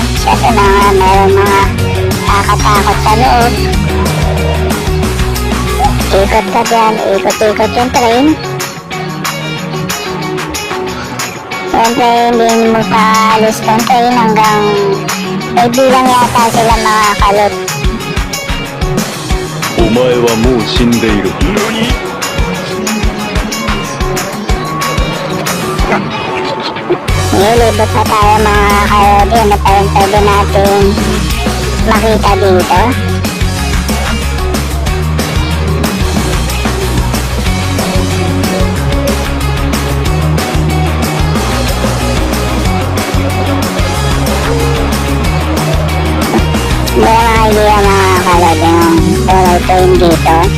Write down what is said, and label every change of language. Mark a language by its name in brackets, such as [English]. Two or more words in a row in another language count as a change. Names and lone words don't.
[Filipino] Siyempre meron mga kakatakot sa loob. Ikot ka dyan. Ikot-ikot yung train. Siyempre hindi mo paalis ng train hanggang may bilang yata sila mga kalot. [Japanese] お前はもう死んでいる。 [Filipino] Nilibot na tayo mga kalodi. Ano pa yung pwede natin makita dito? Hindi mga idea mga kalodi yung [English] horror train [Filipino] dito.